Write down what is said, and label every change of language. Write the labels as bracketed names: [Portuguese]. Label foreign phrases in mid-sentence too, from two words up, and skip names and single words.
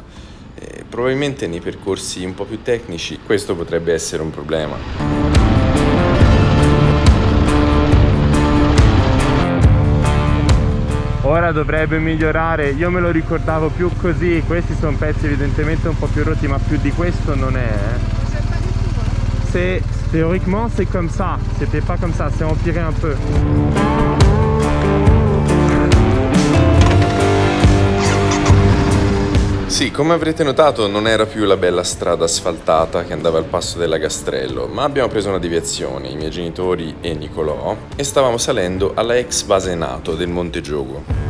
[Italian] Probabilmente nei percorsi un po' più tecnici questo potrebbe essere un problema. Ora dovrebbe migliorare, io me lo ricordavo più così, questi sono pezzi evidentemente un po' più rotti, ma più di questo non è. [French] C'est théoriquement c'est comme ça, c'était pas comme ça, c'est empiré un peu. [Italian] Sì, come avrete notato non era più la bella strada asfaltata che andava al passo del Lagastrello, ma abbiamo preso una deviazione, i miei genitori e Nicolò, e stavamo salendo alla ex base NATO del Monte Giogo.